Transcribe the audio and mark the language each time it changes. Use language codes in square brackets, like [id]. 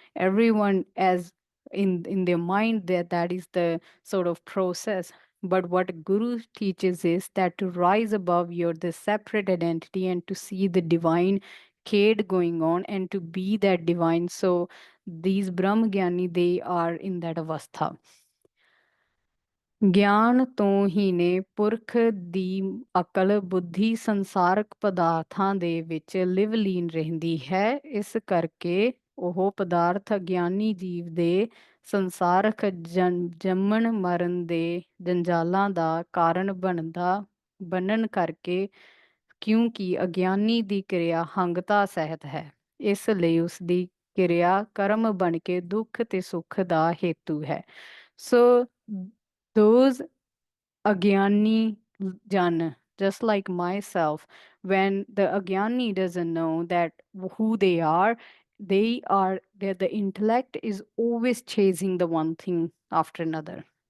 [en] Everyone, as in their mind, that is the sort of process. But what Guru teaches is that to rise above your this separate identity and to see the divine khed going on and to be that divine. So these Brahmagyani, they are in that avastha. [pa] ਗਿਆਨ ਤੋਂ ਹੀ ਨੇ ਪੁਰਖ ਦੀ ਅਕਲ ਬੁੱਧੀ ਸੰਸਾਰਕ ਪਦਾਰਥਾਂ ਦੇ ਵਿੱਚ ਲਿਵ ਲੀਨ ਰਹਿੰਦੀ ਹੈ। ਇਸ ਕਰਕੇ ਉਹ ਪਦਾਰਥ ਅਗਿਆਨੀ ਜੀਵ ਦੇ ਸੰਸਾਰਕ ਜੰਮਣ ਮਰਨ ਦੇ ਜੰਜਾਲਾਂ ਦਾ ਕਾਰਨ ਬਣਨ ਕਰਕੇ, ਕਿਉਂਕਿ ਅਗਿਆਨੀ ਦੀ ਕਿਰਿਆ ਹੰਗਤਾ ਸਹਿਤ ਹੈ, ਇਸ ਲਈ ਉਸ ਦੀ ਕਿਰਿਆ ਕਰਮ ਬਣ ਕੇ ਦੁੱਖ ਤੇ ਸੁੱਖ ਦਾ ਹੇਤੂ ਹੈ। [en] So those Agyani Jan, just like myself, when the Agyani doesn't know that who they are, that the intellect is always chasing the one thing after another.